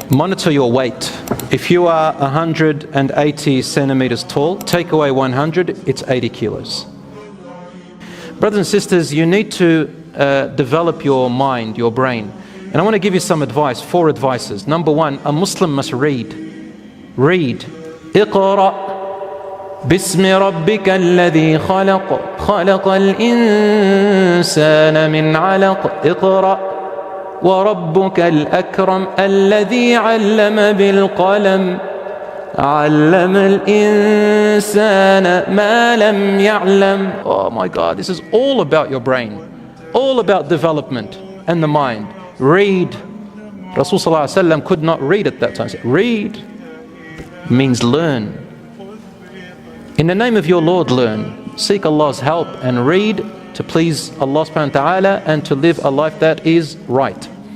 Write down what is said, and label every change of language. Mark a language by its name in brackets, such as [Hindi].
[English] Monitor your weight. If you are 180 centimeters tall, take away 100, it's 80 kilos. Brothers and sisters, you need to develop your mind, your brain. And I want to give you some advice, 4 advices. Number 1, a Muslim must read. Read. [Arabic] اقرأ باسم ربك الذي خلق خلق الإنسان من علق اقرأ وربك الأكرم الذي علم بالقلم علم الإنسان ما لم يعلم. [English] Oh my God, this is all about your brain, all about development and the mind. Read. Rasul sallallahu alaihi wasallam could not read at that time. Read means learn. In the name of your Lord, learn. Seek Allah's help and read to please Allah subhanahu wa ta'ala and to live a life that is right.